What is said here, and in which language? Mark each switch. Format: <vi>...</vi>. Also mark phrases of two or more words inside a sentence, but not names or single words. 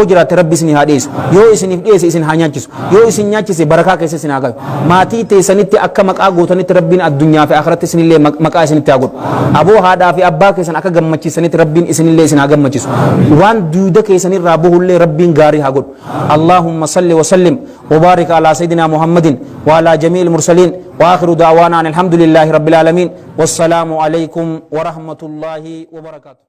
<om>jiraatte rabbi isin haa dhiyeessu yoo isiniif dhiyeesse isin haa nyaachisu yoo isin nyaachise barakaa keessa isin haa galu maatii teessanitti akka maqaa gootanitti rabbiin addunyaa fi akhiratti isinillee maqaa isinitti haa godhu aboo haadhaa fi abbaa keessan akka gammachiisanitti rabbiin isinillee isin haa gammachiisu waan duuda keessanirraa buhullee rabbiin gaarii haa godhu</om> <ar>اللهم صل وسلم وبارك على سيدنا محمد وعلى جميع المرسلين وآخر دعوانا الحمد لله رب العالمين والسلام عليكم ورحمة الله وبركاته</ar>